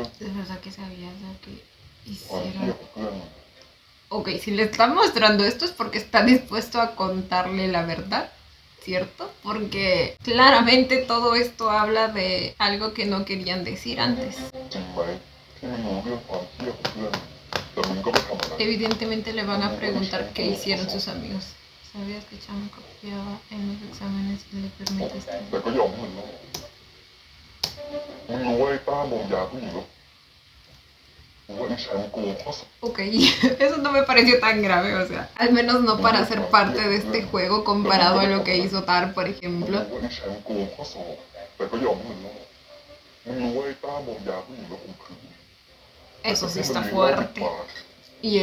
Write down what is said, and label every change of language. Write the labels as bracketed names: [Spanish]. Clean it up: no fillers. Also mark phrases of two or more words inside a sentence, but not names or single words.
[Spanish] Es verdad que sabías lo que [Thai] ความเครียด [Spanish] hicieron. [Thai] ของเพื่อนมัน [Spanish] Ok, si le está mostrando esto es porque está dispuesto a contarle la verdad, ¿cierto? Porque claramente todo esto habla de algo que no querían decir antes. [Thai] จริงไหมที่รู้เรื่องความเครียดของเพื่อนแต่มึงก็ไม่ทำอะไร [Spanish] Evidentemente le van a preguntar qué hicieron sus amigos. ¿Sabías que Chan copiaba en los exámenes y le permitiste? [Thai] แต่ก็ยอมให้มันรอดมึงรู้ว่าไอ้ต้ามองยาผู้หญิงหรอมึงว่าไอ้แชมป์โกงข้อสอบ [Spanish] Ok, eso no me pareció tan grave, o sea, al menos no para ser parte de este juego comparado a lo que hizo Tar, por [Thai] มึง [Spanish] ejemplo. [Thai] ว่าไอ้แชมป์โกงข้อสอบแต่ก็ยอมให้มันรอดมึงรู้ว่าไอ้ต้ามองยาผู้หญิงแล้วข่มขืน [Spanish] Eso sí está fuerte.